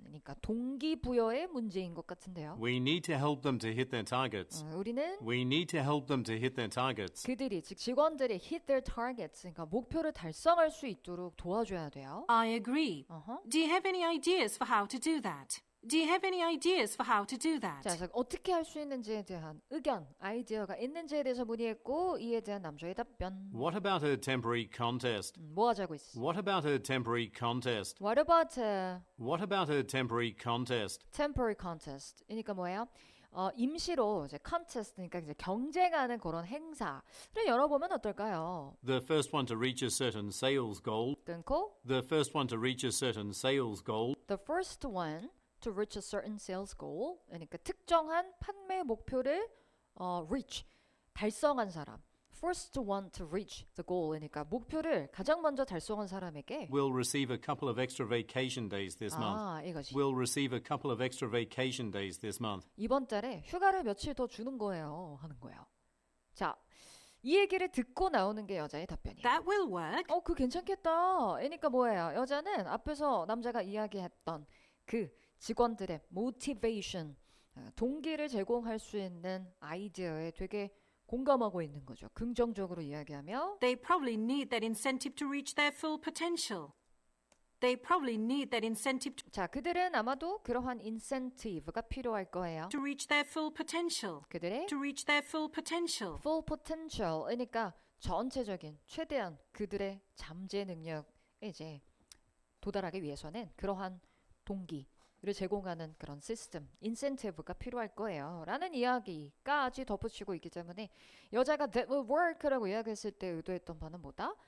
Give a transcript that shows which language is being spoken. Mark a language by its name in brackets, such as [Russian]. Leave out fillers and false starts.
[Korean] 그러니까 동기부여의 문제인 것 같은데요. [English] We need to help them to hit their targets. [Korean] 우리는 [English] We need to help them to hit their targets. [Korean] 그들이 즉 직원들이 [English] hit their targets [Korean] 그러니까 목표를 달성할 수 있도록 도와줘야 돼요. [English] I agree. Do you have any ideas for how to do that? Do you have any ideas for how to do that? [Korean] 자, 그래서 어떻게 할 수 있는지에 대한 의견, 아이디어가 있는지에 대해서 문의했고 이에 대한 남자의 답변. [English] What about a temporary contest? [Korean] 뭐 하자고 했어? [English] What about a temporary contest? What about a What about a temporary contest? temporary contest? [Korean] 그러니까 뭐예요? 임시로 이제 contest 그러니까 이제 경쟁하는 그런 행사를 열어보면 어떨까요? [English] The first one to reach a certain sales goal. [Korean] 끊고 [English] The first one to reach a certain sales goal. the first one to reach a certain sales goal [Korean] 그러니까 특정한 판매 목표를 [English] reach 달성한 사람 first one to reach the goal. [Korean] 그러니까 목표를 가장 먼저 달성한 사람에게 [English] will receive a couple of extra vacation days this month. [Korean] 이것이 [English] Will receive a couple of extra vacation days this month. [Korean] 이번 달에 휴가를 며칠 더 주는 거예요. 하는 거예요. 자, 이 얘기를 듣고 나오는 게 여자의 답변이에요. [English] That will work. [Korean] 그 괜찮겠다. 그러니까 뭐예요? 여자는 앞에서 남자가 이야기했던 그 직원들의 motivation, 동기를 제공할 수 있는 아이디어에 되게 공감하고 있는 거죠. 긍정적으로 이야기하며 [English] They probably need that incentive to reach their full potential. They probably need that incentive [Korean] 자, 그들은 아마도 그러한 incentive가 필요할 거예요. [English] to reach their full potential. [Korean] 그들의 [English] To reach their full potential. [Korean] full potential, 그러니까 전체적인 최대한 그들의 잠재 능력에 이제 도달하기 위해서는 그러한 동기를 제공하는 그런 시스템, 인센티브가 필요할 거예요. 라는 이야기까지 덧붙이고 있기 때문에 여자가 [English] that will work [Korean] 라고 이야기했을 때 의도했던 바는 뭐다?